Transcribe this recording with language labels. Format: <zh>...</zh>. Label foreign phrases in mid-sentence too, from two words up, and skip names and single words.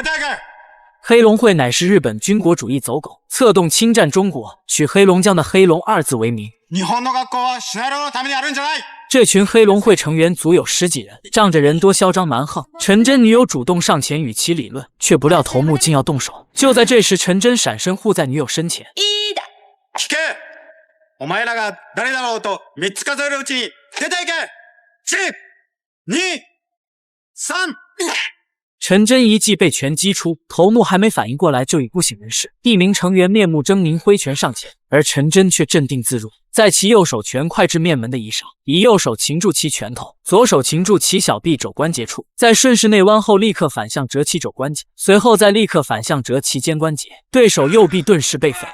<zh>黑龙会乃是日本军国主义走狗，策动侵占中国，取黑龙江的黑龙二字为名。这群黑龙会成员足有10几人，仗着人多嚣张蛮横。陈真女友主动上前与其理论，却不料头目竟要动手。就在这时，陈真闪身护在女友身前。</zh> <ja>聞け！お前らが誰だろうと3つ数えるうちに出ていけ！ 1、2、3。</ja> <zh>陈真一记被拳击出，头目还没反应过来就已不省人事。一名成员面目狰狞挥拳上前，而陈真却镇定自若，在其右手拳快至面门的仪上，以右手擒住其拳头，左手擒住其小臂肘关节处，再顺势内弯后立刻反向折其肘关节，随后再立刻反向折其肩关节，对手右臂顿时被粉。</zh>